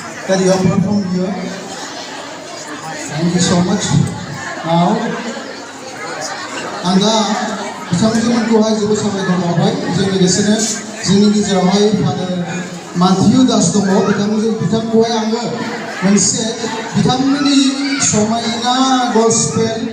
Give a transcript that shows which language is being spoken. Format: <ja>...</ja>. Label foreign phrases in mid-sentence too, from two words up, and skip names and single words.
<en>that you have performed here. Thank you so much.</en> <brx>Now, anda बिथांमोनखौहाय जोबोद साबायखर बावबाय जों लोगोसेनो जोंनि गेजेरावहाय फादार माथिउ दास दङ बिथांखौहाय आङो मोनसे बिथांमोननि समायना गस्पेल</brx>